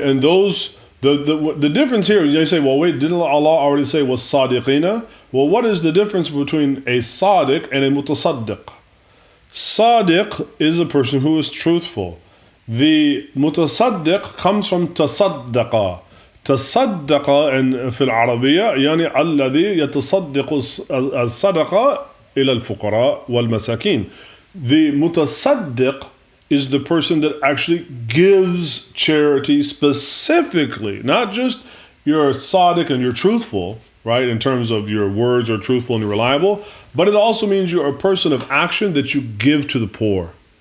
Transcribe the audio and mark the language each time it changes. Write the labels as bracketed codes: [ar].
[en] And those, the difference here, you say, well, wait, didn't Allah already say was sadiqina? Well, what is the difference between a sadiq and a mutasaddiq? Sadiq is a person who is truthful. The mutasaddiq comes from tasaddaqa. Tasaddaqa in [ar] في العربية يعني الذي يتصدق الصدقة إلى الفقراء والمساكين. [en] The mutasaddiq is the person that actually gives charity specifically, not just you're sadiq and you're truthful, right, in terms of your words are truthful and reliable, but it also means you're a person of action, that you give to the poor.